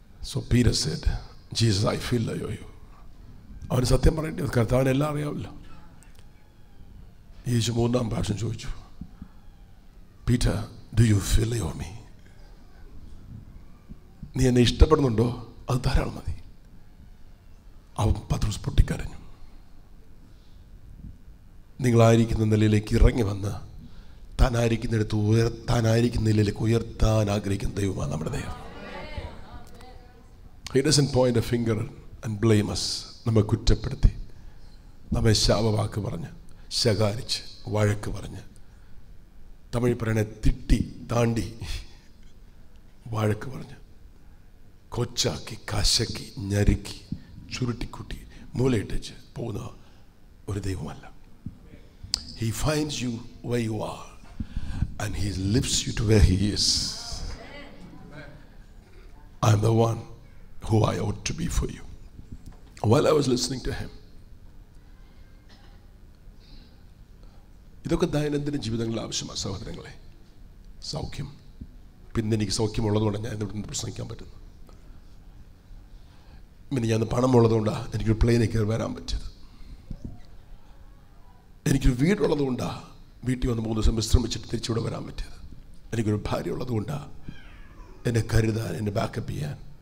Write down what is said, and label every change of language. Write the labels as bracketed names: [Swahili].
[English] So Peter said, Jesus, I feel you. [Malayalam] അവന് സത്യം പറയേണ്ടത് കർത്താവിനെ എല്ലാം അറിയാമല്ലോ. യേശു 3-ാം പ്രാവശ്യം ചോദിച്ചു, പീറ്റർ, [English] Do you feel yo me? [Malayalam] നീ എന്നെ ഇഷ്ടപ്പെടുന്നുണ്ടോ? അത് ധാരാളം മതി. അവൻ പത്രോസ് പൊട്ടിക്കരഞ്ഞു. നിങ്ങളായിരിക്കുന്ന നിലയിലേക്ക് ഇറങ്ങി വന്ന് താനായിരിക്കുന്നിടത്ത് താനായിരിക്കുന്ന നിലയിലേക്ക് ഉയർത്താൻ ആഗ്രഹിക്കുന്ന ദൈവമാണ് നമ്മുടെ ദൈവം. [English] He doesn't point a finger and blame us. [Malayalam] നമ്മെ കുറ്റപ്പെടുത്തി, നമ്മെ ശാപവാക്ക് പറഞ്ഞ്, ശകാരിച്ച്, വഴക്ക് പറഞ്ഞ്, തമിഴ് പറയണ തിട്ടി താണ്ടി വഴക്ക് പറഞ്ഞ്, കൊച്ചാക്കി, കശക്കി, ഞെരുക്കി, ചുരുട്ടിക്കുട്ടി, മൂലയിട്ടച്ച് പോകുന്ന ഒരു ദൈവമല്ല. [English] He finds you where you are and he lifts you to where he is. I'm the one who I ought to be for you. While I was listening to him, [Malayalam] ഇതൊക്കെ ദൈനംദിന ജീവിതങ്ങളിൽ ആവശ്യമാണ് സഹോദരങ്ങളെ. സൗഖ്യം. പിന്നെ എനിക്ക് സൗഖ്യമുള്ളതുകൊണ്ട് ഞാൻ ഇവിടെ പ്രസംഗിക്കാൻ പറ്റുന്നു. പിന്നെ ഞാൻ പണമുള്ളതുകൊണ്ടാണ് എനിക്കൊരു പ്ലെയിനിൽ കയറി വരാൻ പറ്റിയത്. എനിക്കൊരു വീടുള്ളതുകൊണ്ടാണ് വീട്ടിൽ വന്ന് 3 ദിവസം വിശ്രമിച്ചിട്ട് തിരിച്ചിവിടെ വരാൻ പറ്റിയത്. എനിക്കൊരു ഭാര്യ ഉള്ളതുകൊണ്ടാണ് എന്നെ കരുതാൻ, എന്നെ ബാക്കപ്പ് ചെയ്യാൻ.